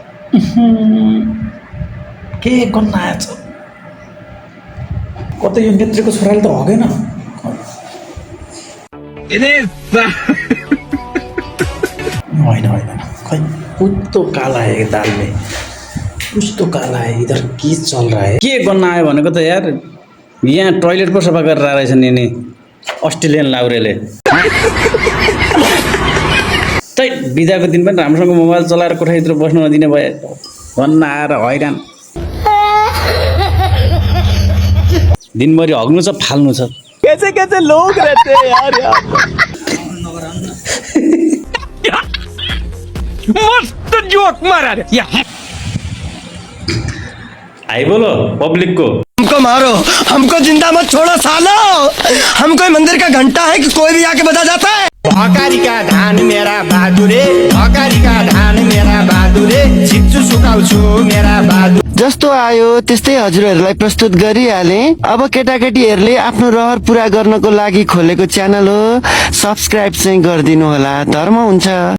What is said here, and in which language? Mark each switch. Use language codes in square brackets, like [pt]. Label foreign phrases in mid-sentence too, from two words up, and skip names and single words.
[ne] के गर्न आएछ कतै यो नेत्रीको छोराले त हगेन होइन होइन खै [hi] कुछ तो काला है दाल में कुछ तो काला है इधर के चल रहा है [ne] के गर्न आयो भनेको त यार यहाँ टोइलेट पो सफा गरेर आएछ नि अस्ट्रेलियन लाउरेले तै बिदाको दिन पनि राम्रोसँग मोबाइल चलाएर कोठाभित्र बस्न नदिने भए भन्न आएर हैरान दिनभरि हग्नु छ फाल्नु छ [hi] कैसे कैसे लोग रहते हैं यार मस्त जोक मारा रे आई बोलो पब्लिक को हमको मारो हमको जिंदा मत छोड़ो सालो हम कोई मंदिर का घंटा है कि कोई भी आके बजा जाता है [ne] भकारी का धान मेरा बहादुरे भकारी का धान मेरा बहादुरे छिच्छु सुकाउँछु मेरा बहादुर जस्तो आयो त्यस्तै हजुरहरूलाई प्रस्तुत गरिहाले अब केटाकेटीहरूले आफ्नो रहर पूरा गर्नको लागि खोलेको च्यानल हो सब्स्क्राइब चाहिँ गरिदिनु होला धर्म हुन्छ।